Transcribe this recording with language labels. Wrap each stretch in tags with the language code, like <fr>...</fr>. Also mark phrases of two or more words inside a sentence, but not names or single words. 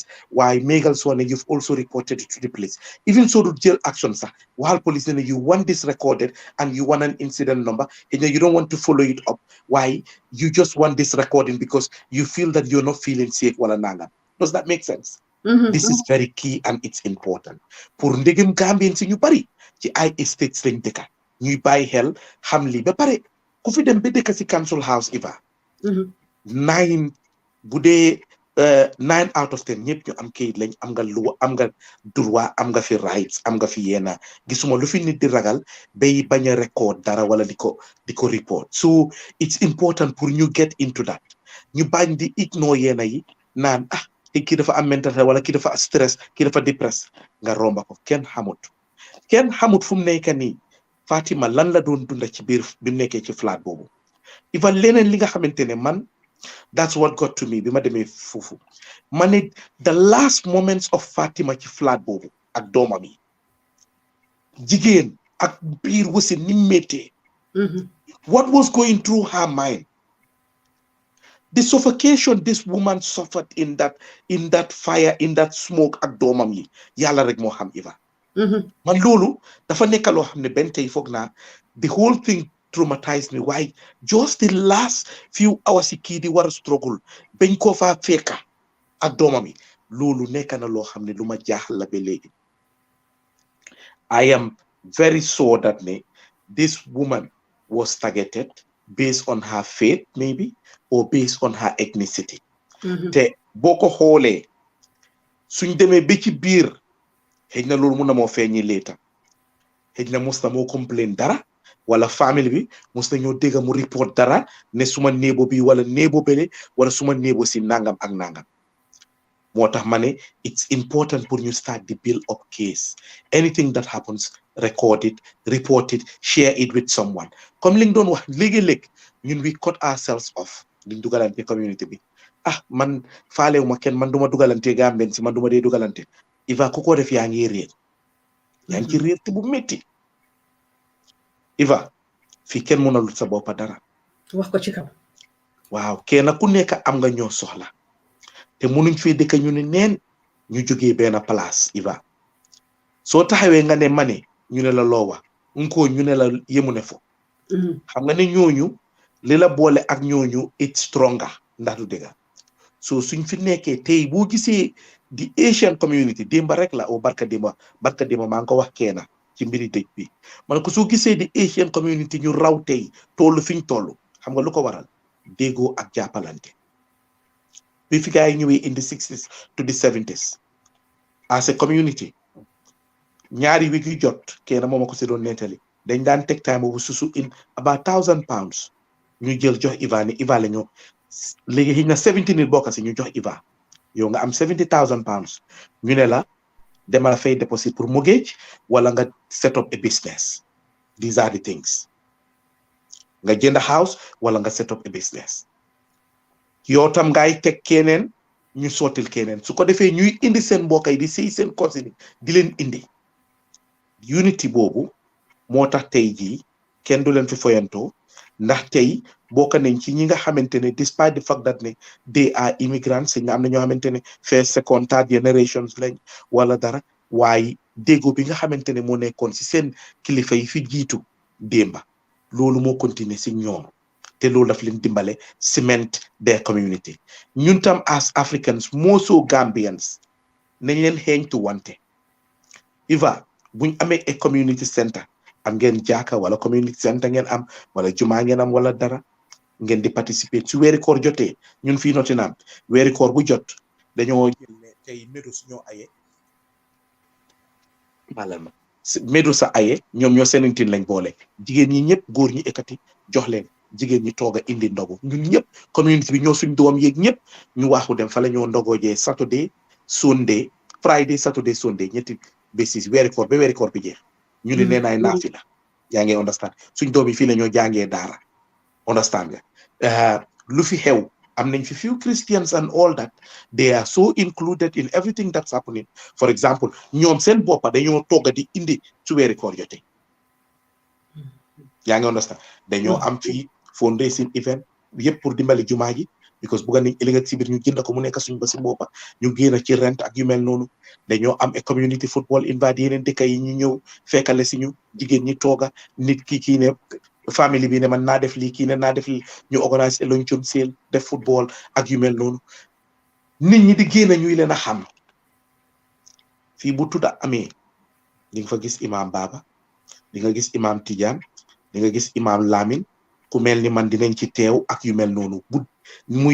<en>Why Megal Swan, you've also reported it to the police. Even so, the jail actions, while police you want this recorded and you want an incident number, and you don't want to follow it up. Why? You just want this recording because you feel that you're not feeling safe. Does that make sense? This is very key and it's important.</en> <wo>Pour ndegem Gambians in you bari, ci ay estates lañ dëkka ñuy bàyyi xel xam li ba pare ku fi dem ba dëkk si</wo> <en>council house</en> <wo>Iva 9 bu dee</wo> <en>9 out of 10</en> <wo>ñëpp ñu am kayit lañ am nga lu am nga droit am nga fi rights am nga fi yena gisuma lu fi nit di ragal bay bañ a record dara wala di ko report</wo> <en>so it's important</en> <wo>pour ñu</wo> <en>get into that</en> <wo>ñu bañ di ignore yena yi naan kii dafa am</wo> <en>mental health</en> <wo>wala kii dafa stress kii dafa depress nga romba ko kenn xamut fu mu nekk nii Fatima lan la doon dunda ci biir bi mu nekkee ci flat boobu even leneen li nga xamante ne man</wo> <en>that's what got to me</en> <wo>bi ma demee foofu ma ne</wo> <en>the last moments of Fatima</en> <wo>ci flat boobu ak doomam yi jigéen ak biir wasi ni méttee</wo> <en>what was going through her mind the suffocation this woman suffered in that fire in that smoke</en> <wo>ak doomam yi yàlla rek moo xam Iva man loolu dafa nekk loo xam ne benn tey foog naa</wo> <en>the whole thing traumatized me</en> <wo>waaye</wo> <en>just the last few hours</en> <wo>yi kii di war a struggle bañ koo faa fekka ak doomam yi loolu nekk na loo xam ne lu ma jaaxal la ba léegi</wo> <en>I am very sure that this woman was targeted based on her faith maybe or based on her ethnicity</en> <wo>te boo ko xoolee suñ demee ba ci biir xëy na loolu mun na moo feeñi later xëy na mos na moo complain dara wala famille bi mos na ñoo dégg mu report dara ne suma néebo bi wala néebo bele wala suma néebo si nangam ak nangam moo tax ma ne</wo> <en>it's important</en> <wo>pour ñu</wo> <en>start the build up case anything that happens record it report it share it with someone</en> <wo>comme li nga doon wax léegi-léeg ñun</wo> <en>we cut ourselves off</en> <wo>liñ dugalante community bi man faalewu ma kenn man duma dugalante Gambien si man duma dee dugalante Iva ku ko def yaa ngi réer ci réer te bu métti Iva fii kenn mënalul sa boppa dara wax ko ci kaw waaw kenn ku nekk am nga ñoo soxla te mënuñ fee dëkk ñu ne neen ñu jógee benn place Iva soo taxawee nga ne mane ñu ne la loowa ko ñu ne la yemu ne fo xam nga ne ñooñu li la boole ak ñooñu</wo> <en>it's stronger</en> <wo>ndax du dëgg so suñ fi nekkee tey boo gisee di</wo> <en>Asian community</en> <wo>démba rek la o barka démba maa ngi ko wax keena ci mbiri dëj bi man ko soo gisee di</wo> <en>Asian community</en> <wo>ñu raw tey tollu fiñ tollu xam nga lu ko waral déggoo ak jàppalante bi fi gaay ñëwee</wo> <en>in the 60s to the 70s as a community</en> <wo>ñaari week yu jot keena moom ko si doon nettali dañ daan teg time boobu susu</wo> <en>in about £1,000</en> <wo>ñu jël jox Iva la ñoo léegi xëy na 70 nit bokk si ñu jox Iva yow nga am £70,000 ñu ne la demal fay deposit pour mortgage wala nga</wo> <en>set up a business these are the things</en> <wo>nga jënd house wala nga</wo> <en>set up a business</en> <wo>yow tam ngay teg keneen ñu sottil keneen su ko defee ñuy indi seen mbokk yi di sey seen cousin di leen indi unity boobu moo tax tey jii kenn du leen fi foyantoo ndax tey bokk nañ ci ñi nga xamante ne</wo> <en>despite the fact that</en> <wo>ne</wo> <en>they are immigrants</en> <wo>ñi am na ñoo xamante ne</wo> <en>first second third generations</en> <wo>lañ wala dara waaye déggoo bi nga xamante ne moo nekkoon si seen kilifa yi fi jiitu démba loolu moo continuer si ñoom te loolu daf leen dimbale</wo> <en>cement their community</en> <wo>ñun tam</wo> <en>as Africans</en> <wo>moo so Gambians nañ leen xeeñtu wante Iva buñ amee</wo> <en>a community center</en> <wo>am ngeen jaaka wala</wo> <en>community center</en> <wo>ngeen am wala jumaa ngeen am wala dara ngeen di participer su weeri koor jotee ñun fii Nottingham weeri koor bu jot dañoo jël ne tey Medus ñoo aye malama Medus sa aye ñoom ñoo senentin lañ boole jigéen ñi ñëpp góor ñi ekkati jox leen jigéen ñi toog a indi ndogu ñun ñëpp community bi ñoo suñ doom yeeg ñëpp ñu waxu dem fa la ñoo ndogoo jee</wo> <en>Saturday Sunday Friday Saturday Sunday</en> <wo>ñetti bésis weeri koor ba weeri koor bi jeex ñu ne nee naay naafi la yaa ngi understand suñ doom yi fii la ñoo jàngee daara understand nga lu fi xew am nañ fi</wo> <en>few Christians and all that they are so included in everything that's happening for example</en> <wo>ñoom seen boppa dañoo togga di indi su weeri koor jotee yaa ngi understand dañoo am fii</wo> <en>fundraising event</en> <wo>yëpp pour dimbali jumaa ji because bugga nañ ëllëg si biir ñu jënd ko mu nekk suñ ba si boppa ñu génn ci rent ak yu mel noonu dañoo am</wo> <en>a community football</en> <wo>invite yeneen dëkk yi ñu ñëw fekkale si ñu jigéen ñi tooga nit kii ne famille bi ne man naa def lii kii ne naa def lii ñu</wo> <en>organise luncheon sale</en> <wo>def football ak yu mel noonu nit ñi di génn ñuy leen a xam fii bu tudda amee di nga fa gis imam Baba di nga gis imam Tidiane di nga gis imam Lamine ku mel ni man dinañ ci teew ak yu mel noonu bu muy</wo>